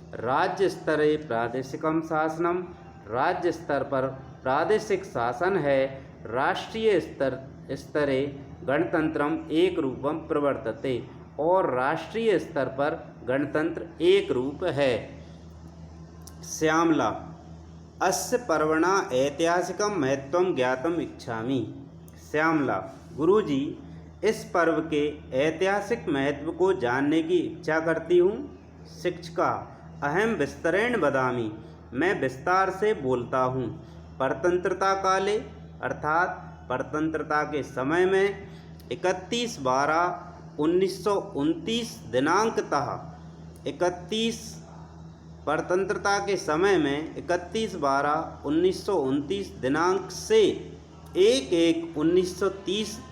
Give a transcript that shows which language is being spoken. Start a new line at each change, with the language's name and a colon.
Sanskrit: राज्य स्तरे प्रादेशिकम शासनम,
Hindi: राज्य स्तर पर प्रादेशिक शासन है।
Sanskrit: राष्ट्रीय स्तरे गणतंत्रम एक रूपम प्रवर्तते,
Hindi: और राष्ट्रीय स्तर पर गणतंत्र एक रूप है।
Sanskrit: श्यामला अस्य पर्वणा ऐतिहासिकं महत्वं ज्ञातुम् इच्छामि।
Hindi: श्यामला गुरुजी इस पर्व के ऐतिहासिक महत्व को जानने की इच्छा करती हूँ।
Sanskrit: शिक्षिका अहम विस्तरेण वदामि,
Hindi: मैं विस्तार से बोलता हूँ।
Sanskrit: परतंत्रता काले
Hindi: अर्थात परतंत्रता के समय में 31/12/1929 दिनांकतः 31 परतंत्रता के समय में 31/12/1929 दिनांक से 1/1/1930